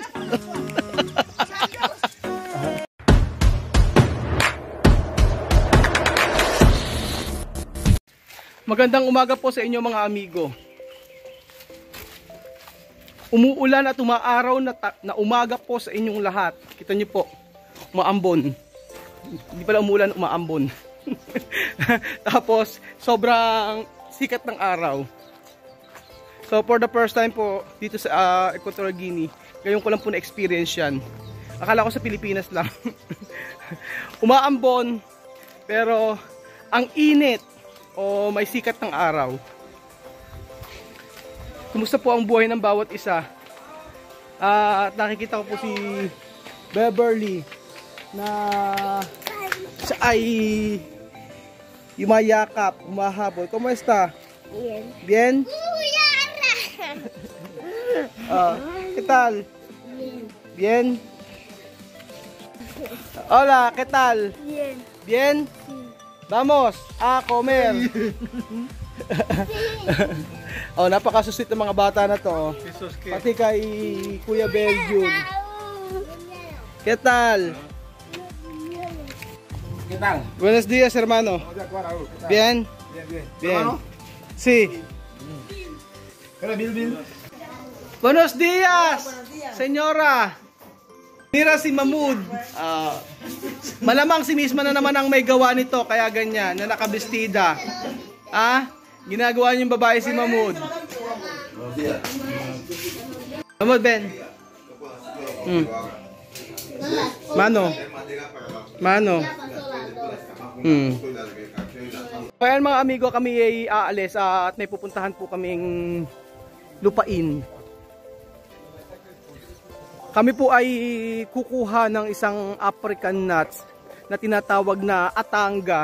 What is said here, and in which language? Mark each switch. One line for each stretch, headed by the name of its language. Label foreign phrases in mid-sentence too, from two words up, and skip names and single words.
Filipino: Magandang umaga po sa inyo mga amigo. Umuulan at umaaraw na umaga po sa inyong lahat. Kita niyo po, umaambon. Hindi pala umuulan, umaambon. Tapos, sobrang sikat ng araw. So,
English: for the first time
Filipino: po, dito sa Equatorial Guinea, ngayon ko lang po na-experience yan. Akala ko sa Pilipinas lang. Umaambon, pero ang init o may sikat ng araw. Kumusta po ang buhay ng bawat isa? At nakikita ko po si Beverly na siya ay yumayakap, umahabol. Kumusta?
Spanish: Bien. Bien? ¿Qué tal? Bien. Bien? Hola, ¿qué tal? Bien. Bien? Vamos a comer.
Filipino: Oh, napakasusit ng mga bata na to. Pati kay Kuya Belgium.
Spanish: ¿Qué tal? ¿Qué tal? Buenos días, hermano. Bien? Bien, bien. Bien. Sí. Buenos días, señora. Mira si Mahmoud.
Filipino: Malamang si Misma na naman ang may gawa nito, kaya ganyan, na nakabestida. Ginagawa niyong babae si Mahmoud. Mahmoud, Ben. Mano. Mano. Kaya mga amigo, kami ay aalis at may pupuntahan po kaming lupain. Kami po ay kukuha ng isang African nuts na tinatawag na Atanga.